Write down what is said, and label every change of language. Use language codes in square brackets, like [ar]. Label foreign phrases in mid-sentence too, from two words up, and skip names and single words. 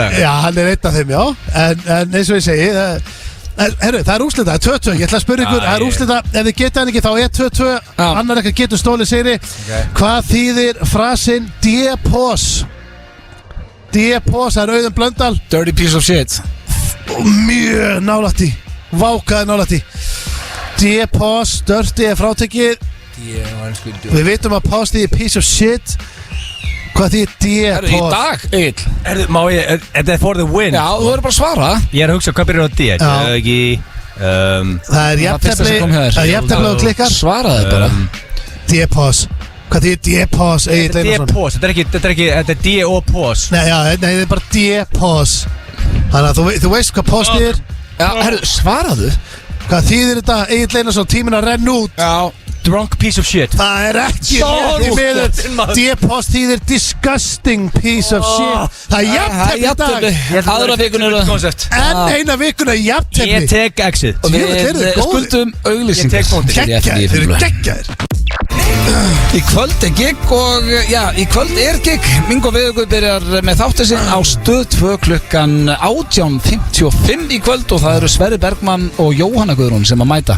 [is] Já, hann er einn af þeim, já. En eins og ég segi herru, það er úrslita, það er 2-2. Ég ætla að spyrja ykkur, það er úrslita. Ef þið geta hann ekki þá er 2-2. Annar eitthvað getur stólið sigri. Hvað þýðir frasinn D-pos? D-pos, það er Auðun Blöndal. [en] Dirty piece of shit. [is] Mjög nálægt í. Vákaði nálægt í. D-pos, dirty er frátekið. Við vitum að pos þýðir [en] piece of shit. [is] Hvað þýðir D-pos? Í dag, Egil. Má ég, þetta er [en] for the win. [is] Já, þú verður bara að svara. Ég er að hugsa hvað byrjar á D. Ekki Það er jafntefli og klikkar. Svaraði bara. D-pos. Hvað þýðir D-pos, Egil Einarsson? D-pos, þetta er D og pos. Nei, það er bara D-pos. Þannig að þú veist hvað pos þýðir. Já, herru, svaraðu. Hvað þýðir þetta, Egil Einarsson, tíminn að renna út? Já. [en] Drunk piece of shit. [is] Það er ekki D-pos þýðir [en] disgusting piece of shit. [is] Það er jafntefli í dag. Aðra vikuna En eina vikuna er jafntefli. Ég tek exit. Og við skuldum auglýsingar. Geggjaðir, þeir eru geggjaðir. Í kvöld er gig og í kvöld er gig. Mingo Viðugur byrjar með þáttu sinn á Stöð 2 klukkan 18:55 í kvöld og það eru Sverrir Bergmann og Jóhanna Guðrún sem að mæta.